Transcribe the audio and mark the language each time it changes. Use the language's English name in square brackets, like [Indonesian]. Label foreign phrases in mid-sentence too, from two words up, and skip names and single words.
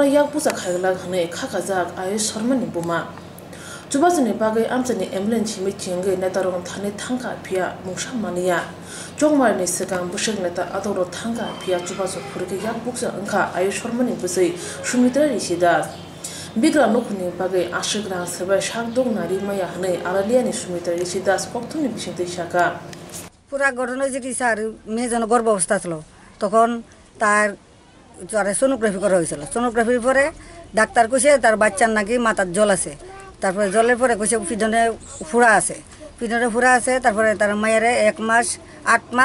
[Kok Borok] yak busa khaigla khunoi khakajak Ayush Sharmani buma Chubasani bagai amchani ambulance mi chingai netarong thane thangka phia mungsha mania chongmar ni sekang busek neta adoro thangka phia chubaso phurge yak buksa angkha Ayush Sharmani busai Sumitra Rishidas bigra nokuni bagai ashigra sabai shakdong nari maya hne aralia ni Sumitra Rishidas Koktwma bisingte shaka [Bangla] পুরা ঘটনা যেটি স্যার মেয়ে যেন গর্ভ অবস্থা ছিল তখন তার সোনোগ্রাফি করা হয়েছিল সোনোগ্রাফির পরে ডাক্তার কইছে তার বাচ্চার নাকি মাথার জল আছে তারপরে জলের পরে কইছে পিছনে ফুড়া আছে তারপরে তার মায়ের 1 মাস 8